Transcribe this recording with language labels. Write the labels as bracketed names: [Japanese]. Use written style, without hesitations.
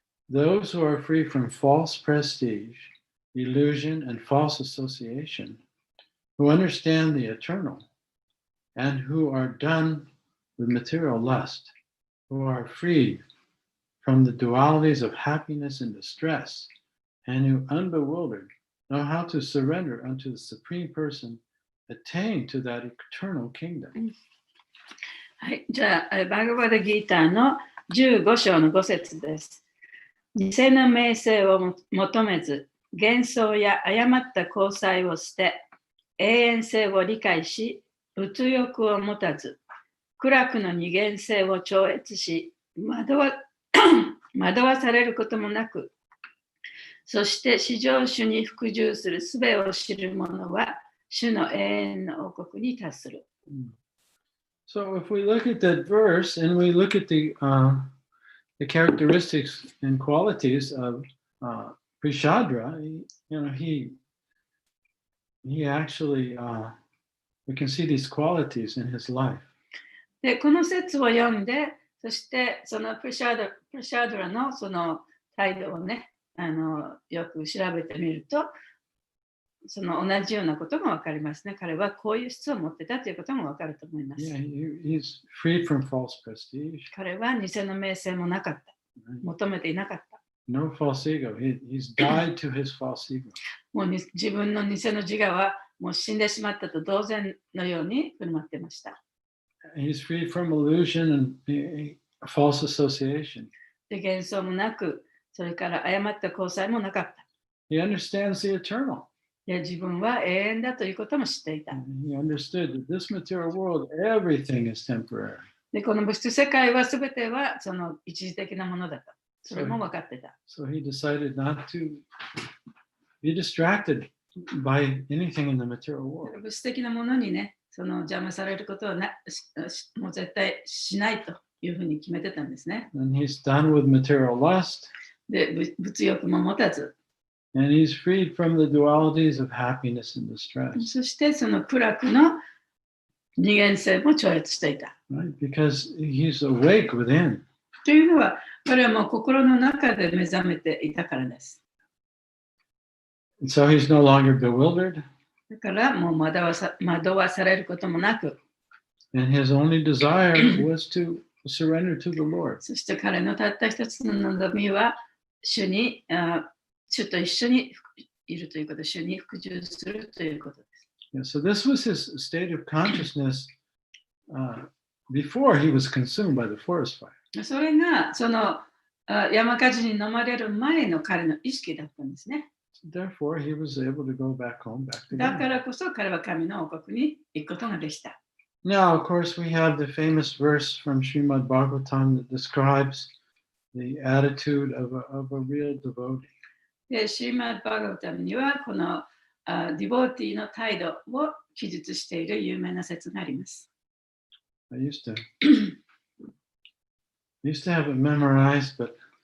[English] Those who are free from false prestige, illusion, and false association, who understand the eternal, and who are done with material lust, who are freed from the dualities of happiness and distress, and who, unbewildered, know how to surrender unto the Supreme Person, attain to that eternal kingdom. [Japanese] はい、じゃあ、バグバダギーターの15章の5節です。偽の名声を求めず、幻想や誤った交際を捨て、永遠性を理解し、物欲を持たず、苦楽の二元性を超越し、惑わされることもなく、そして至上主に服従する術を知る者は、主の永遠の王国に達する。 [English] So if we look at that verse and we look at the characteristics and qualities of Prishadra, he actually, we can see these qualities in his life. [Japanese] で、この説を読んで、そしてそのプリシャドラのその態度をね、よく調べてみると、その同じようなことがわかりますね。彼はこういう質を持ってたということもわかると思います。 [English] Yeah, he's freed from false prestige. [Japanese] 彼は偽の名声もなかった。求めていなかった。 [English] No false ego. He's died to his false ego. [Japanese] もう自分の偽の自我はもう死んでしまったと同然のように振る舞っていました。 [English] He's freed from illusion and false association. [Japanese] で、幻想もなく、それから誤った交際もなかった。 [English] He understands the eternal. [Japanese] いや、自分は永遠だということも知っていた。 [English] He understood that this material world, everything is temporary. [Japanese] で、この物質世界は全てはその一時的なものだと。それも分かってた。 [English] So he decided not to be distracted by anything in the material world. [Japanese] 物質的なものにね、その邪魔されることはもう絶対しないというふうに決めてたんですね。 [English] And he's done with material lust. [Japanese] で、物欲も持たず。 [English] And he's freed from the dualities of happiness and distress. [Japanese] そしてその苦楽の二元性も超越していた。 [English] Right? Because he's awake within. [Japanese] というのは、彼はもう心の中で目覚めていたからです。 [English] And so he's no longer bewildered. [Japanese] だからもう惑わされることもなく。 [English] And his only desire was to surrender to the Lord. [Japanese] そして彼のたった一つの望みは、主と一緒にいるということ、主に服従するということです。 [English] Yeah, so this was his state of consciousness before he was consumed by the forest fire. [Japanese] それがその山火事に飲まれる前の彼の意識だったんですね。 [English] Therefore, he was able to go back home, back to [Japanese] だか [English] God. [Japanese] らこそ彼は神の王国に行くことができた。 [English] Now, of course, we have the famous verse from Srimad Bhagavatam that describes the attitude of a real devotee. [Japanese] で、シーマッバーガータムにはこのディボーティーの態度を記述している有名な説があります。 [English] I used to have it memorized, but